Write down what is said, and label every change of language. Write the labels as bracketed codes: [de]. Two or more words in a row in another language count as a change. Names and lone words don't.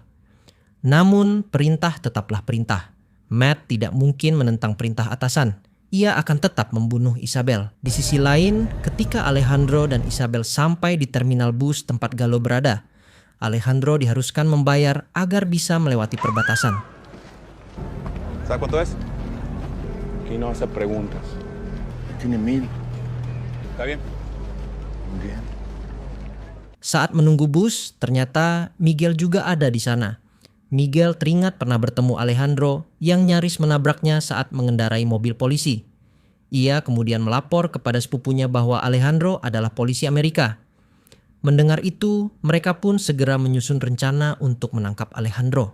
[id] Namun perintah tetaplah perintah. Matt tidak mungkin menentang perintah atasan. Ia akan tetap membunuh Isabel. Di sisi lain, ketika Alejandro dan Isabel sampai di terminal bus tempat Gallo berada, Alejandro diharuskan membayar agar bisa melewati perbatasan. [es] ¿Sabes cuánto es? Aquí no hace preguntas. Tiene 1000. ¿Está bien? Bien. [id] Saat menunggu bus, ternyata Miguel juga ada di sana. Miguel teringat pernah bertemu Alejandro yang nyaris menabraknya saat mengendarai mobil polisi. Ia kemudian melapor kepada sepupunya bahwa Alejandro adalah polisi Amerika. Mendengar itu, mereka pun segera menyusun rencana untuk menangkap Alejandro.